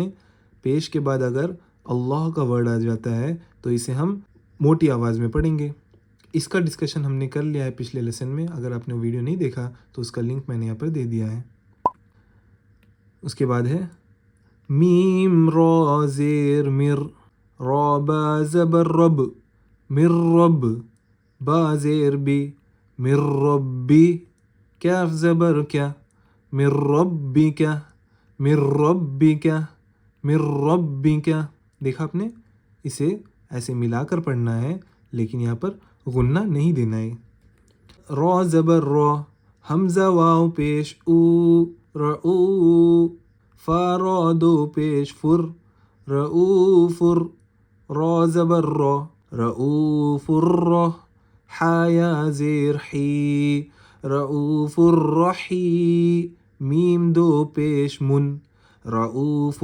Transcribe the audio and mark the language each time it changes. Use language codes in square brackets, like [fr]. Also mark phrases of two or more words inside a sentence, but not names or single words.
[ur] پیش کے بعد اگر اللہ کا ورڈ آ جاتا ہے تو اسے ہم موٹی آواز میں پڑھیں گے۔ اس کا ڈسکشن ہم نے کر لیا ہے پچھلے لیسن میں، اگر آپ نے ویڈیو نہیں دیکھا تو اس کا لنک میں نے یہاں پر دے دیا ہے۔ اس کے بعد ہے میم رو زیر مر، رو با زبر رب، مر رب، با زیر بی، مر ربی، کیف زبر کیا، مر ربی کیا، مر ربی کیا، مر ربی کیا، دیکھا آپ نے؟ اسے ایسے ملا کر پڑھنا ہے، لیکن یہاں پر غنہ نہیں دینا ہے۔ را زبر را، حمزہ واو پیش او، رعو، فا را دو پیش فر، رعوفر، را زبر را، رعوف الرا، حا یا زیر حی، رعوف الرحی، میم دو پیش من، رعوف